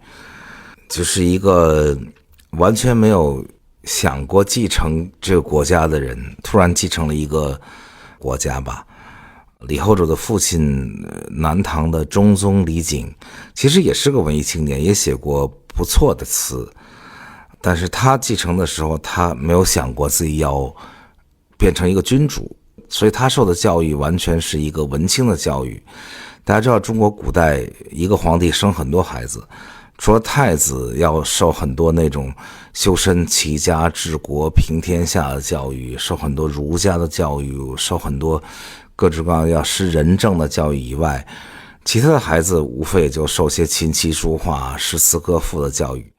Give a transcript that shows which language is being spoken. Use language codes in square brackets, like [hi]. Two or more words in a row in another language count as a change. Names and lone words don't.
[zh] 就是一個完全沒有想過繼承這個國家的人，突然繼承了一個國家吧。李後主的父親南唐的中宗李璟其實也是個文藝青年，也寫過不錯的詞，但是他繼承的時候他沒有想過自己要變成一個君主，所以他受的教育完全是一個文青的教育。大家知道中國古代一个皇帝生很多孩子，除了太子要受很多那種修身齊家治國平天下的教育，受很多儒家的教育，受很多各种各样要识仁政的教育以外，其他的孩子无非也就受些琴棋書畫詩詞歌賦的教育。